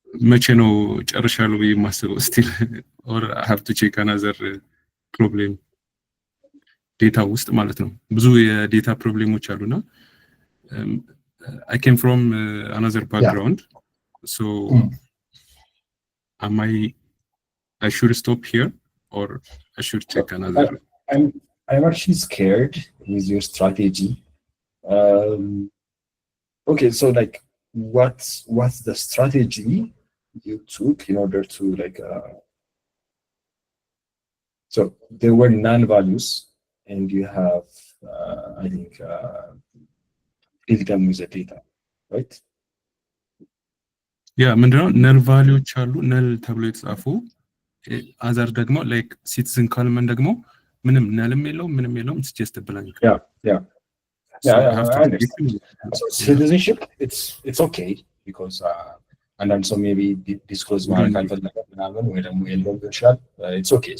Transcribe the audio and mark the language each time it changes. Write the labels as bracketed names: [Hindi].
[Amharic] መቼ ነው ጨርሻለሁ ብዬ የማስበው ስቲል ኦር አይ ሃቭ ቱ ቼክ አናዘር ፕሮብሌም ዴታ ውስጥ ማለት ነው። ብዙ የዴታ ፕሮብሌሞች አሉና [English] I came from another background. So am I should stop here or I should check another? I'm actually scared with your strategy. Okay, so like what's the strategy you took in order to like so there were non-values and you have I think fill them with the data, right? [Amharic] Yeah, ምንድነው ነል ቫልዩዎች አሉ ነል ተብሎ የተጻፉ አዘር ደግሞ ላይክ ሲቲዝን ካልመን ደግሞ ምንም ነልም የለውም ምንም የለውም [English] it's just a blank. Yeah, I understand. So citizenship it's okay because and then so maybe disclose [Amharic] ማድረግ አልፈለገም ምናምን ወይ ደግሞ የለውም ይችላል [English] it's okay.